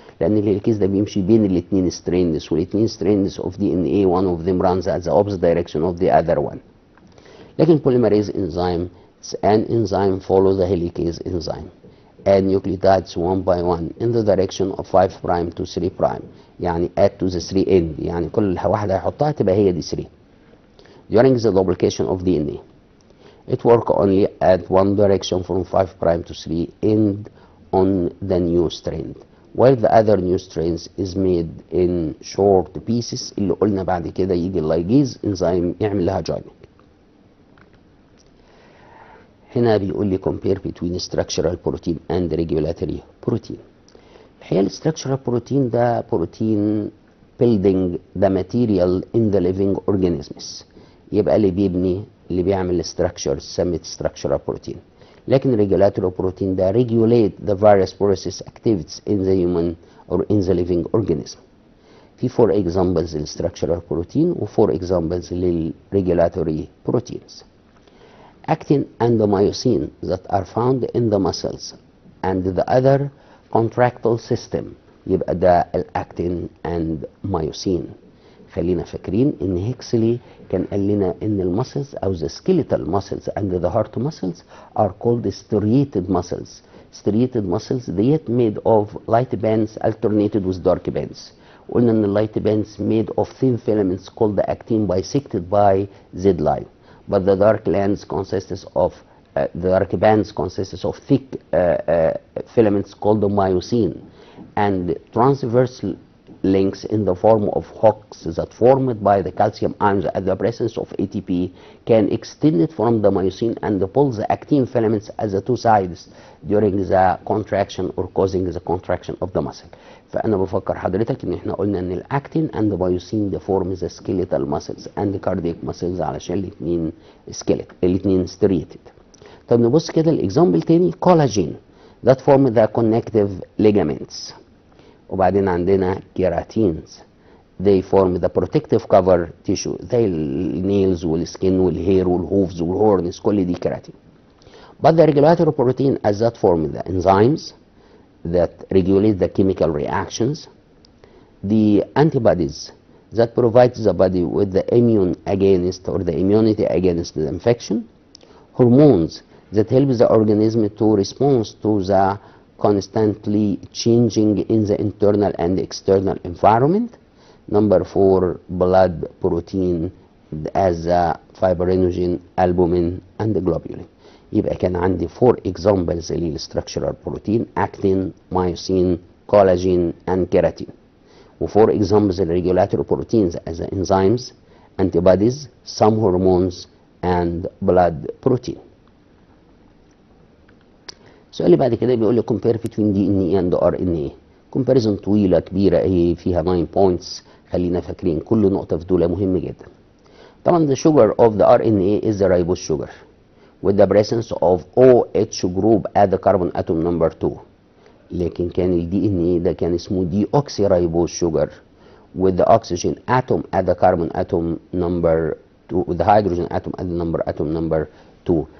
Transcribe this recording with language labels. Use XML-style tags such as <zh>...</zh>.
<ar>لأن الهيليكيز ده بيمشي بين الاثنين</ar> <en>strands، والاثنين strands of DNA one of them runs at the opposite direction of the other one. لكن polymerase enzyme an enzyme follows the helicase enzyme and nucleotides one by one in the direction of 5' to 3'.</en> <ar>يعني</ar> <en>add to the 3 end،</en> <ar>يعني كل واحدة هيحطها تبقى هي دي 3.</ar> <en>During the duplication of DNA it work only at one direction from 5' to 3 end on the new strand while the other new strands is made in short pieces</en> <ar>اللي قلنا بعد كده يجي اللايجيز انزيم يعمل لها</ar> <en>joining. هنا بيقول لي compare between structural protein and regulatory protein. الحقيقة الستراكشرال بروتين ده protein building the material in the living organisms،</en> <ar>يبقى اللي بيبني اللي بيعمل</ar> <en>structure سميت structural protein. لكن regulatory protein ده regulate the various process activities in the human or in the living organism. في 4 examples للstructural protein و 4 examples للregulatory proteins. Actin and the myosin that are found in the muscles and the other contractile system. يبقى ده الاكتين and myosin.</en> <ar>خلينا فاكرين ان هيكسلي كان قال لنا ان المسلز او</ar> <en>the skeletal muscles and the heart muscles are called striated muscles. Striated muscles that made of light bands alternated with dark bands. قلنا ان اللايت bands made of thin filaments called the actin bisected by Z line. But the dark bands consists of thick filaments called the myosin, and transverse links in the form of hooks that formed by the calcium ions at the presence of ATP can extend it from the myosin and pull the actin filaments at the two sides during the contraction or causing the contraction of the muscle.</en> <ar>فأنا بفكر حضرتك إن إحنا قلنا إن الأكتين</ar> <en>and the myosin they form the skeletal muscles and the cardiac muscles علشان الاتنين skeletal الاتنين striated.</en> <ar>طب نبص كده الإكزامبل تاني</ar> <en>collagen that form the connective ligaments. وبعدين عندنا keratins they form the protective cover tissue</en> <ar>زي النيلز والسكين والهير والهوفز والهورنز كل دي كيراتين.</ar> <en>But the regulatory protein as that form the enzymes that regulate the chemical reactions, the antibodies that provide the body with the immune against or the immunity against the infection, hormones that help the organism to respond to the constantly changing in the internal and external environment. Number 4, blood protein as fibrinogen, albumin and globulin.</en> <ar>يبقى كان عندي</ar> <en>4 examples للstructural protein actin, myosin, collagen and keratin. و4 examples regulatory proteins as enzymes, antibodies, some hormones and blood protein.</en> <ar>السؤال اللي بعد كده بيقول لي</ar> <en>compare between DNA and RNA. comparison طويلة كبيرة اهي فيها 9 points.</en> <ar>خلينا فاكرين كل نقطة في دول مهم جدا.</ar> <en>طبعا the sugar of the RNA is the ribose sugar with the presence of OH group at the carbon atom number 2.</en> <ar>لكن كان ال DNA ده كان اسمه</ar> <en>deoxyribose sugar with the oxygen atom at the carbon atom number 2 with the hydrogen atom at the atom number 2.</en>